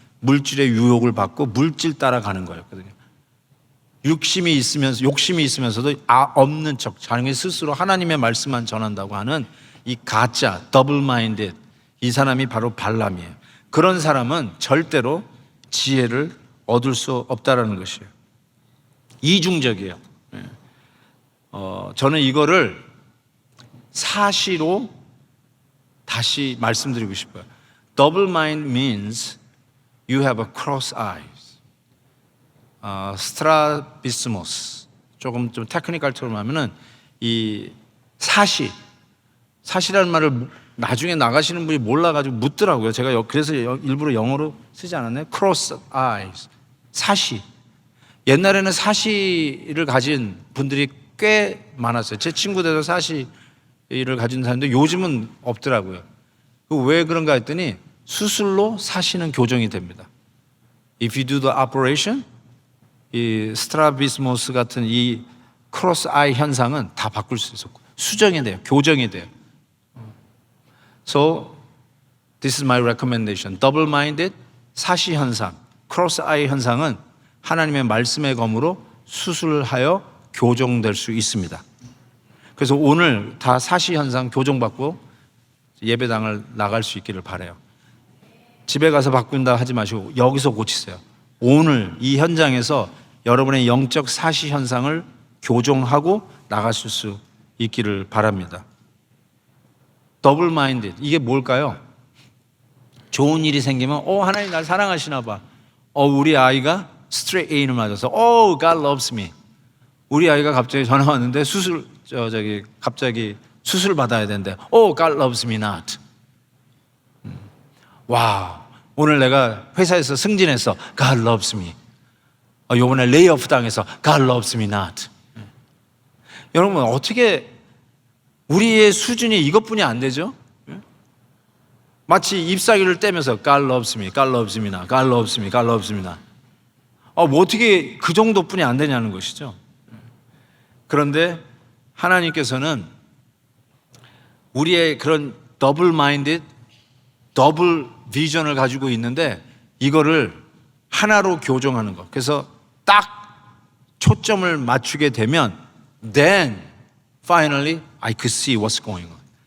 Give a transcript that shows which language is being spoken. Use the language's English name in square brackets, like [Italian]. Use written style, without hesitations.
[Korean] 물질의 유혹을 받고 물질 따라 가는 거였거든요. 욕심이 있으면서도 없는 척 자기 스스로 하나님의 말씀만 전한다고 하는 이 가짜 더블 마인드, 이 사람이 바로 발람이에요. 그런 사람은 절대로 지혜를 얻을 수 없다라는 것이에요. 이중적이에요. 저는 이거를 사시로 다시 말씀드리고 싶어요. [English] Double mind means you have a cross eyes. [Korean] 스트라비스모스, 조금 좀 테크니컬처럼 하면은 이 사시라는 말을 나중에 나가시는 분이 몰라가지고 묻더라고요. 제가 그래서 일부러 영어로 쓰지 않았나요? cross eyes, 사시. 옛날에는 사시를 가진 분들이 꽤 많았어요. 제 친구들도 사시를 가진 사람인데 요즘은 없더라고요. 왜 그런가 했더니 수술로 사시는 교정이 됩니다. [English] If you do the operation, [Korean] 이 스트라비스모스 같은 이 크로스 아이 현상은 다 바꿀 수 있었고 수정이 돼요. 교정이 돼요. [English] So this is my recommendation. [Korean] Double-minded 사시 현상, 크로스 아이 현상은 하나님의 말씀의 검으로 수술하여 교정될 수 있습니다. 그래서 오늘 다 사시 현상 교정받고 예배당을 나갈 수 있기를 바라요. 집에 가서 바꾼다 하지 마시고 여기서 고치세요. 오늘 이 현장에서 여러분의 영적 사시 현상을 교정하고 나가실 수 있기를 바랍니다. 더블 마인드, 이게 뭘까요? 좋은 일이 생기면 하나님 날 사랑하시나 봐. 우리 아이가 스트레이트 A를 맞아서 [English] God loves me. [Korean] 우리 아이가 갑자기 전화 왔는데 갑자기 수술 받아야 되는데 [English] God loves me not. [Korean] 와, 오늘 내가 회사에서 승진해서 [English] God loves me. [Korean] 요번에 레이오프 당해서 [English] God loves me not. [Korean] 여러분 어떻게 우리의 수준이 이것뿐이 안 되죠? 마치 잎사귀를 떼면서 [English] God loves me, God loves me not, God loves me, God loves me not. [Korean] 뭐 어떻게 그 정도뿐이 안 되냐는 것이죠. 그런데 하나님께서는 우리의 그런 더블 마인드, 더블 비전을 가지고 있는데 이거를 하나로 교정하는 것. 그래서 딱 초점을 맞추게 되면 [English] then finally I could see what's going on.